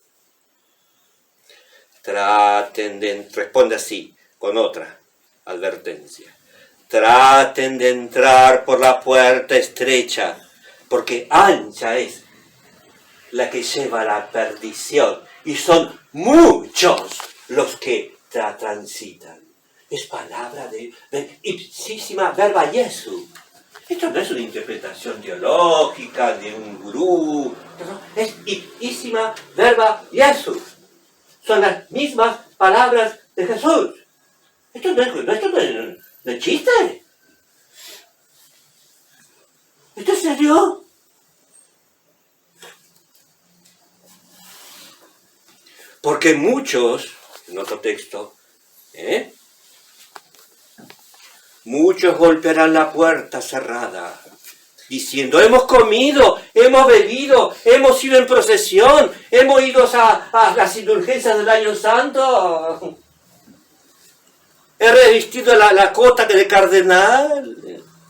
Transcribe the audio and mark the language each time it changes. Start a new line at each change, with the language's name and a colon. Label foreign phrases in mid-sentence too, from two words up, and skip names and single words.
Spanish: Traten de, responde así, con otra advertencia. Traten de entrar por la puerta estrecha, porque ancha es la que lleva a la perdición, y son muchos los que la transitan. Es palabra de
Latin: ipsísima verba Jesu.
Spanish: Esto no es una interpretación teológica de un gurú, no, es
Latin: ipsísima verba Jesu.
Spanish: Son las mismas palabras de Jesús. Esto no es chiste. ¿Esto es serio? Porque muchos, en otro texto, muchos golpearán la puerta cerrada, diciendo, hemos comido, hemos bebido, hemos ido en procesión, hemos ido a las indulgencias del Año Santo, he revestido la cota de cardenal.